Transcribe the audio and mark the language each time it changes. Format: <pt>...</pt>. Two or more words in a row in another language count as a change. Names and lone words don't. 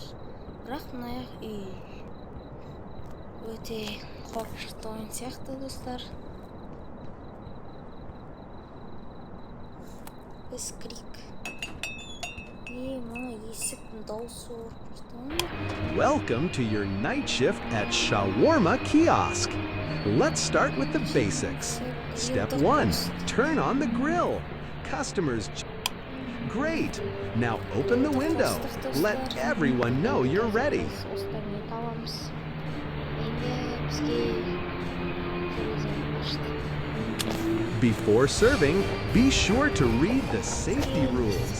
<kk>Бірақ мынаяқ үй. Өте қорқынышты ойын сияқты достар. Біз кірейік. Мына есіктің дауысы қорқынышты.</kk> <en>Welcome to your night shift at Shawarma Kiosk. Let's start with the basics. Step 1. Turn on the grill. Customers. Great. Now open the window. Let everyone know you're ready. Before serving, be sure to read the safety rules.</en>